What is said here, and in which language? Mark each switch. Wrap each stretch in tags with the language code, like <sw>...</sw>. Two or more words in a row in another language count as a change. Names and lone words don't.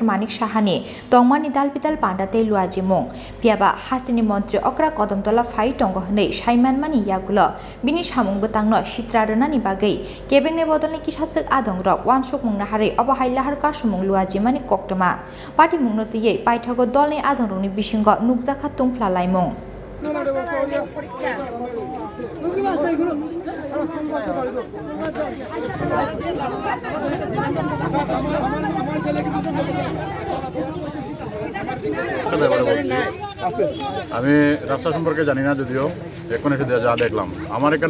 <trp>Manik Shahani Tongmani Dalpital Pandate Luaji Mung Phiaba Hastini Montri Okra Kadamtala Phai Tongo Hne Shaiman Mani Yagulo Bini Samung Butangno Shitrarani Bagai Kebeng Bodolni kisasek adong rok wansuk mungna hari obahai lahar kasumung luaji mani koktoma party mungno tiye paithago dolni adong rungni bisingo nukjakha tungphla laimung</trp> <bn>আমি রাস্তা সম্পর্কে জানি না যদিও এখন এসে যা দেখলাম আমার এখানে</bn>